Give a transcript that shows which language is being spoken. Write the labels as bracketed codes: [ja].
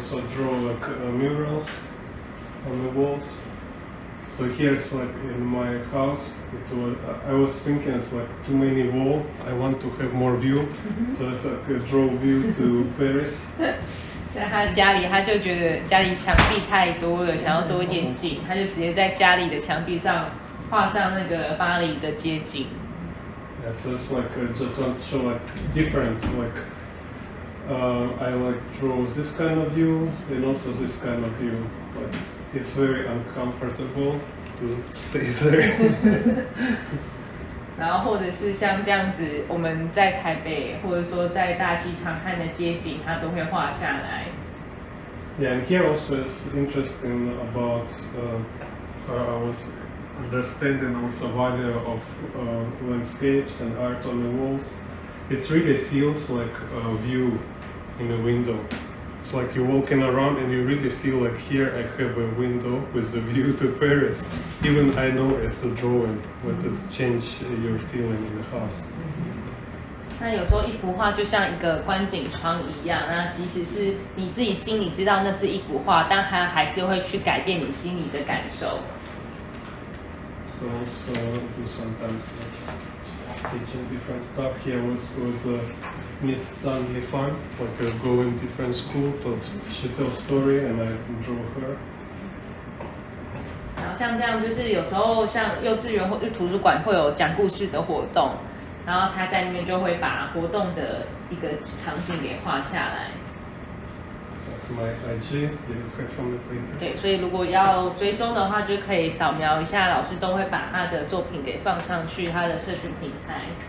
[en] So draw like murals on the walls. So here's like in my house. I was thinking it's like too many walls. I want to have more view. So it's like a draw view to Paris. [zh] 在他家里，他就觉得家里墙壁太多了，想要多一点景，他就直接在家里的墙壁上画上那个巴黎的街景。 [en] Yeah, so it's like just want to show like difference. Like I like draw this kind of view and also this kind of view. But it's very uncomfortable to stay there. [zh] 然后或者是像这样子，我们在台北或者说在大溪常看的街景，他都会画下来。 [en] Yeah, and here also is interesting about I was understanding also value of landscapes and art on the walls. It really feels like a view in a window. It's like you're walking around and you really feel like here I have a window with a view to Paris. Even I know it's a drawing, but it's changed your feeling in the house. [zh] 那有时候一幅画就像一个观景窗一样，那即使是你自己心里知道那是一幅画，但它还是会去改变你心里的感受。 [en] So also do sometimes sketching different stuff. Here was Miss Stanley Fun, like I go in different school, she tells story and I draw her. [zh] 然后像这样，就是有时候像幼稚园或者图书馆会有讲故事的活动，然后他在那边就会把活动的一个场景给画下来。 [en] My IG, you can find the papers. [zh] 对，所以如果要追踪的话，就可以扫描一下，老师都会把他的作品给放上去他的社群平台。